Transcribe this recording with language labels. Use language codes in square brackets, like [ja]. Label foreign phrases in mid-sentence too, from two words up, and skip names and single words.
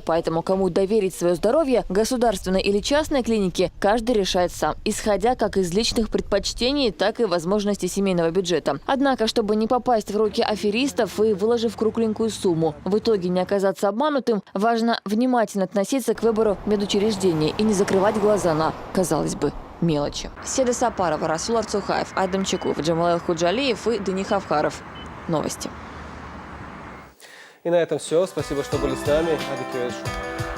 [ru] Поэтому кому доверить свое здоровье, государственной или частной клинике, каждый решает сам, исходя как из личных предпочтений, так и возможностей семейного бюджета. Однако, чтобы не попасть в руки аферистов и выложив кругленькую сумму, в итоге не оказаться обманутым, важно внимательно относиться к выбору медучреждения и не закрывать глаза на, казалось бы, мелочи. Седа Сапарова, Расул Арцухаев, Айдам Чекуев, Джамал Худжалиев и Дани Хавхаров. Новости. И на этом все. Спасибо, что были с нами. Адикюэшу.